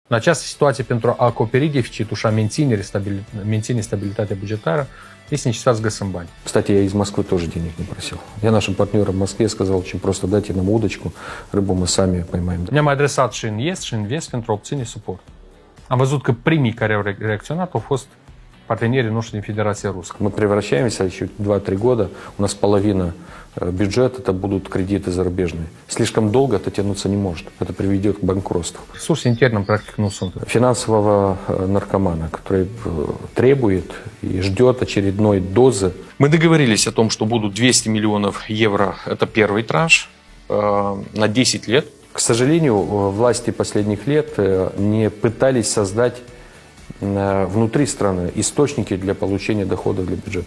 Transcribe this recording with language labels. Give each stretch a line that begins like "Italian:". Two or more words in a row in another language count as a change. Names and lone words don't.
Romanian: În această situație, pentru a acoperi deficitul și a menține stabilitatea bugetară, este necesar să găsim bani.
Russian: Кстати, я из Москвы тоже денег не просил. Я нашим партнерам в Москве сказал, очень просто дайте нам удочку, рыбу мы сами поймаем.
Romanian: Ne-am adresat și în Est și în Vest pentru a obține suport. Am văzut că primii care au reacționat au fost partenerii noștri din Federația Rusă.
Russian: Мы превращаемся еще 2-3 года, у нас половина бюджета это будут кредиты зарубежные. Слишком долго это тянуться не может. Это приведет к банкротству.
Romanian: Resurse interne, practic, nu sunt.
Russian: Финансового наркомана, который требует и ждет очередной дозы. Мы договорились о том, что будут 200 миллионов евро. Это первый транш на 10 лет. К сожалению, власти последних лет не пытались создать внутри страны источники для получения доходов для бюджета.